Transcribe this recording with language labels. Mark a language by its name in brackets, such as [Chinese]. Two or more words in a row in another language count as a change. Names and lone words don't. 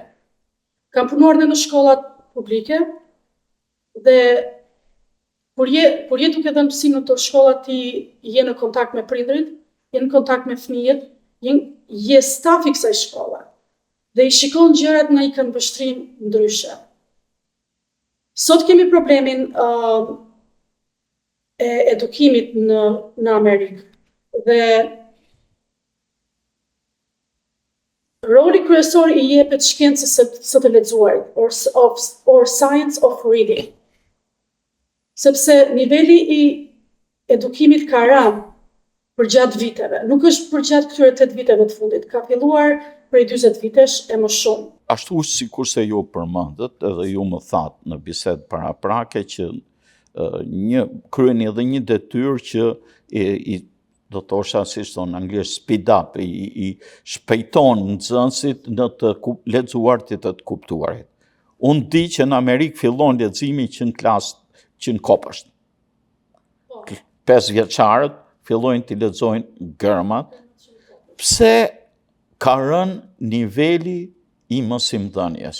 [Albanian] Kam punuar dhe në shkollat publike dhe Kur je duke dhënë mësim në të shkolla, ti je në kontakt me prindrit, je në kontakt me fëmijët, je staf i kësaj shkolle dhe i shikon gjërat nga një këndvështrim ndryshe. Sot kemi problemin e edukimit në Amerikë dhe roli kryesor i jepet shkencës së të lexuarit, [English] or science of reading. [Albanian] Sepse niveli i edukimit ka rënë përgjatë viteve. Nuk është përgjatë këtyre 8 viteve të fundit. Ka filluar prej 40 vitesh e më shumë. Ashtu sikurse ju përmendët edhe ju më thatë në bisedë paraprake që kryeni edhe një detyrë që do të thosha si thonë anglisht [English] speed up, [Albanian] i shpejton nxënësit në të lexuarit e të kuptuarit. Unë di që në Amerikë fillon leximi që në klasë që në kopësht. 5 vjeçarët fillojnë të lexojnë gërmat, pse ka rënë niveli i mësimdhënies.